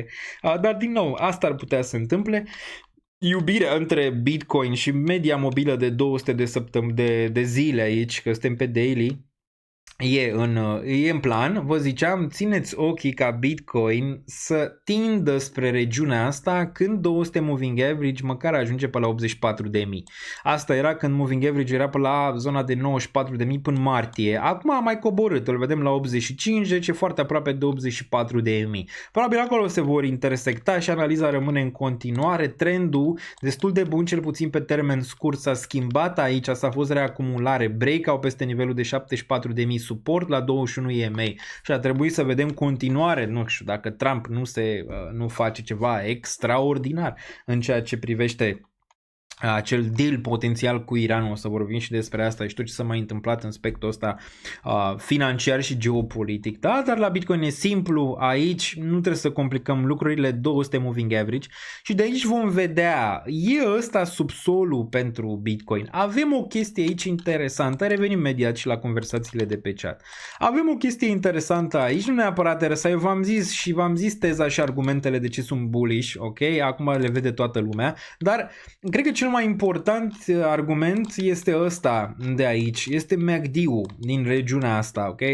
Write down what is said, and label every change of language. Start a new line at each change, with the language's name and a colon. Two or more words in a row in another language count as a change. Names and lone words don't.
Romanian: Dar din nou, asta ar putea să se întâmple. Iubirea între Bitcoin și media mobilă de 200 de zile aici, că suntem pe daily, e în plan. Vă ziceam, țineți ochii ca Bitcoin să tindă spre regiunea asta când 200
English: moving average
Romanian: măcar ajunge pe la 84.000. Asta era când
English: moving average
Romanian: era pe la zona de 94.000 până martie. Acum a mai coborât, îl vedem la 85, deci e foarte aproape de 84.000. Probabil acolo se vor intersecta și analiza rămâne în continuare. Trendul destul de bun, cel puțin pe termen scurt, s-a schimbat aici, s-a fost reacumulare, breakout peste nivelul de 74.000 suport la 21 EMA și a trebuit să vedem continuare, nu știu, dacă Trump nu face ceva extraordinar în ceea ce privește acel deal potențial cu Iranul, o să vorbim și despre asta și tot ce s-a mai întâmplat în aspectul ăsta financiar și geopolitic. Da, dar la Bitcoin e simplu, aici nu trebuie să complicăm lucrurile, 200
English: moving average
Romanian: și de aici vom vedea, e ăsta subsolul pentru Bitcoin. Avem o chestie aici interesantă, revenim imediat și la conversațiile de pe chat. Avem o chestie interesantă aici, nu neapărat teresa, eu v-am zis teza și argumentele de ce sunt bullish, ok? Acum le vede toată lumea, dar cred că cel mai important argument este ăsta de aici, este MACD-ul din regiunea asta, ok?